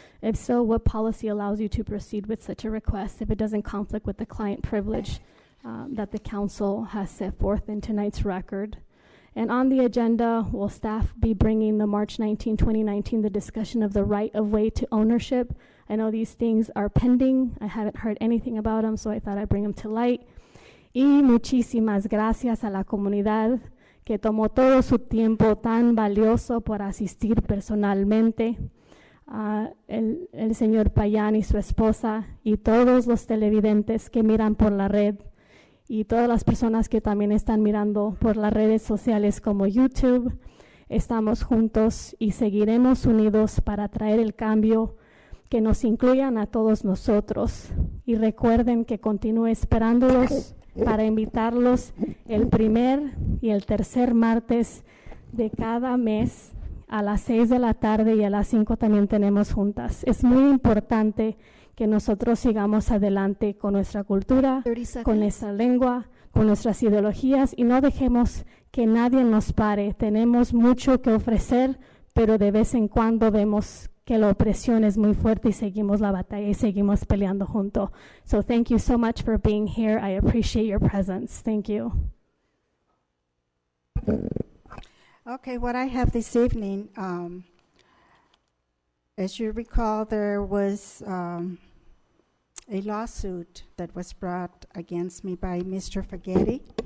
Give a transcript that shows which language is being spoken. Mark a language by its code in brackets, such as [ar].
[en] If so, what policy allows you to proceed with such a request if it doesn't conflict with the client privilege that the council has set forth in tonight's record? And on the agenda, will staff be bringing the March 19, 2019, the discussion of the right-of-way to ownership? I know these things are pending. I haven't heard anything about them, so I thought I'd bring them to light. [es] Y muchísimas gracias a la comunidad que tomó todo su tiempo tan valioso por asistir personalmente. El señor Payán y su esposa y todos los televidentes que miran por la red y todas las personas que también están mirando por las redes sociales como YouTube. Estamos juntos y seguiremos unidos para traer el cambio que nos incluyan a todos nosotros. Y recuerden que continúe esperándolos para invitarlos el primer y el tercer martes de cada mes a las 6 de la tarde y a las 5 también tenemos juntas. Es muy importante que nosotros sigamos adelante con nuestra cultura, con nuestra lengua, con nuestras ideologías y no dejemos que nadie nos pare. Tenemos mucho que ofrecer, pero de vez en cuando vemos que la opresión es muy fuerte y seguimos la batalla y seguimos peleando juntos. [en] So thank you so much for being here. I appreciate your presence. Thank you. Okay, what I have this evening, as you recall, there was a lawsuit that was brought against me by Mr. Faghetti.